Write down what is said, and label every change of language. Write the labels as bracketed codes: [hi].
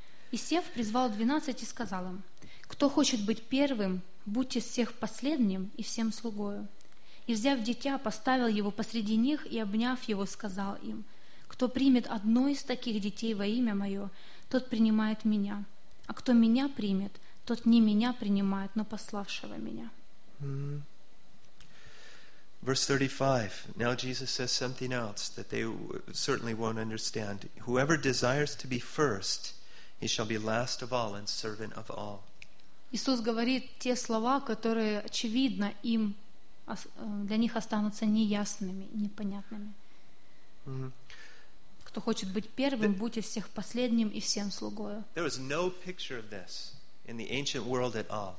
[ru] И сев, призвал 12 и сказал им, «Кто хочет быть первым, будьте всех последним и всем слугою». И, взяв дитя, поставил его посреди них и, обняв его, сказал им, «Кто примет одно из таких детей во имя Мое, тот принимает Меня. А кто Меня примет, тот не Меня принимает, но пославшего Меня». [en] Verse 35. Now Jesus says something else that they certainly won't understand. «Whoever desires to be first, he shall be last of all and servant of all». [ru] Иисус говорит те слова, которые, очевидно, им для них останутся неясными, непонятными. Кто хочет быть первым, будьте всех последним и всем слугою. [en] There was no picture of this in the ancient world at all.